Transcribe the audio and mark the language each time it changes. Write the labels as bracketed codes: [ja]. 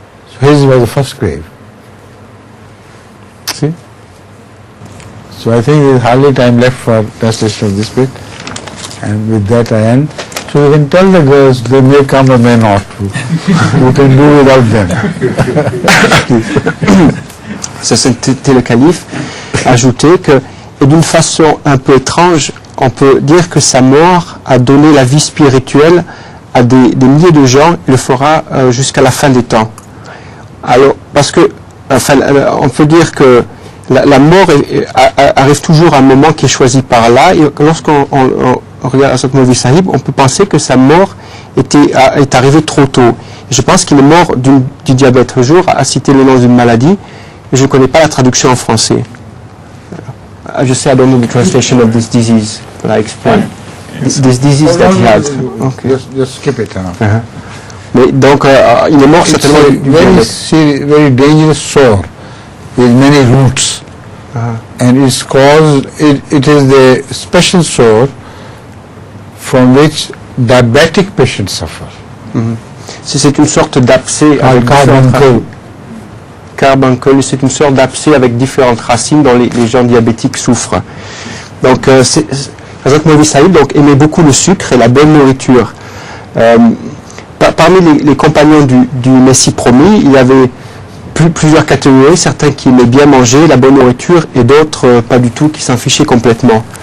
[en] So his was the first grave. See? So I think there is hardly time left for translation of this bit, and with that I end. So you can tell the girls they may come or may not. You can do without them. [fr] Ça, c'était le calife, ajouté que, et d'une façon un peu étrange, on peut dire que sa mort a donné la vie spirituelle à des milliers de gens, il le fera jusqu'à la fin des temps. Alors, parce que, enfin, on peut dire que la mort arrive toujours à un moment qui est choisi par Allah, et lorsqu'on regarde Hazrat Maulvi Sahib, on peut penser que sa mort est arrivée trop tôt. Je pense qu'il est mort du diabète. Un jour, a cité le nom d'une maladie, et je ne connais pas la traduction en français. Je sais, [en] I don't know the translation of this disease, but I explain. This disease that he had. Okay. Just skip it. [fr] Mais donc, il est mort certainement du diabète. [en] Very dangerous sore with many roots, and it's caused. It is the special sore from which diabetic patients suffer. [fr] C'est une sorte d'abcès avec carbuncle, c'est une sorte d'abcès avec différentes racines dont les gens diabétiques souffrent. Donc, Hazrat Maulvi Sahib aimait beaucoup le sucre et la bonne nourriture. Parmi les compagnons du Messie promis, il y avait plusieurs catégories, certains qui aimaient bien manger, la bonne nourriture, et d'autres pas du tout, qui s'en fichaient complètement.